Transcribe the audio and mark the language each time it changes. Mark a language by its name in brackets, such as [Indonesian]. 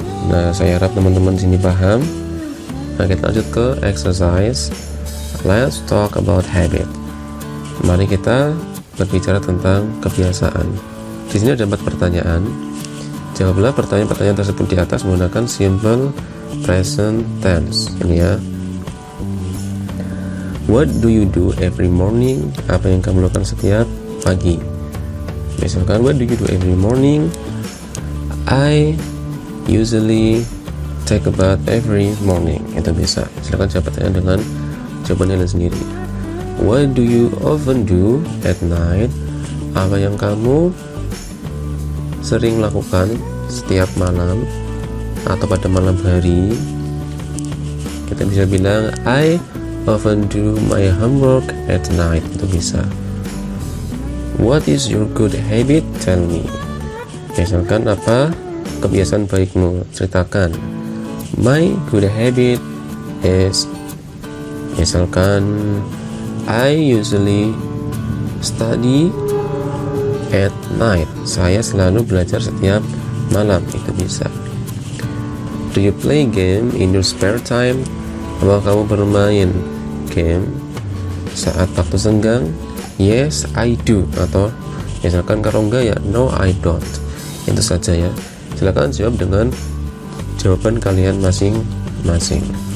[Indonesian] Nah saya harap teman-teman sini paham. Nah kita lanjut ke exercise. [English] Let's talk about habit. [Indonesian] Mari kita berbicara tentang kebiasaan. Di sini ada 4 pertanyaan. Jawablah pertanyaan-pertanyaan tersebut di atas menggunakan simple present tense. Ini ya. [English] What do you do every morning? [Indonesian] Apa yang kamu lakukan setiap pagi? Misalkan [English] what do you do every morning? I usually take a bath every morning. [Indonesian] Itu bisa. Silakan jawab pertanyaan dengan jawabannya sendiri. [English] What do you often do at night? [Indonesian] Apa yang kamu sering lakukan setiap malam atau pada malam hari? [English] Kita bisa bilang I often do my homework at night. [Indonesian] Itu bisa. [English] What is your good habit? Tell me. [Indonesian] Misalkan apa kebiasaan baikmu? Ceritakan. [English] My good habit is, [Indonesian] misalkan [English] I usually study at night. [Indonesian] Saya selalu belajar setiap malam. Itu bisa. [English] Do you play game in your spare time? [Indonesian] Apakah kamu bermain game saat waktu senggang? [English] Yes, I do. [Indonesian] Atau misalkan kalau enggak ya, [English] no, I don't. [Indonesian] Itu saja ya. Silakan jawab dengan jawaban kalian masing-masing.